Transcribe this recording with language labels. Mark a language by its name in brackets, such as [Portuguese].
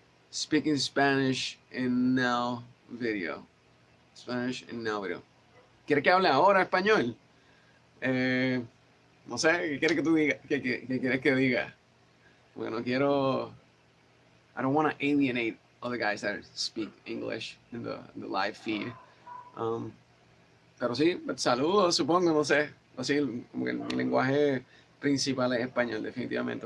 [English] Speaking Spanish in now video. Spanish in now video. [Spanish] ¿Quieres que hable ahora español? No sé, ¿qué quieres que tú digas? ¿Qué quieres que diga? Porque no quiero... [English] I don't want to alienate other guys that speak English in the live feed. [Spanish] Pero sí, saludos, supongo, no sé. Así, como que mi lenguaje principal es español, definitivamente.